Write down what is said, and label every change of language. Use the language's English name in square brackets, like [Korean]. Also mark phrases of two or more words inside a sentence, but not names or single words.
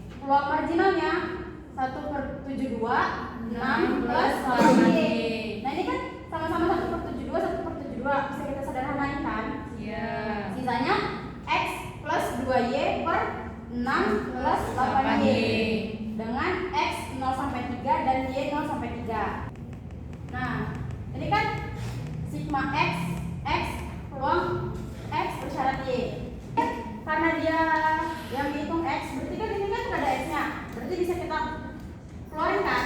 [Indonesian] peluang marginalnya 1/72 6 plus 8Y. Nah ini kan sama-sama 1/72 1/72 bisa kita sederhanain kan? Iya. Sisanya X plus 2Y per 6 plus 8Y dengan X 0 sampai 3 dan Y 0 sampai 3. Nah ini kan sigma X peluang X bersyarat Y. Karena dia yang dihitung X, berarti kan ini kan nggak ada X-nya, berarti bisa kita keluarin kan?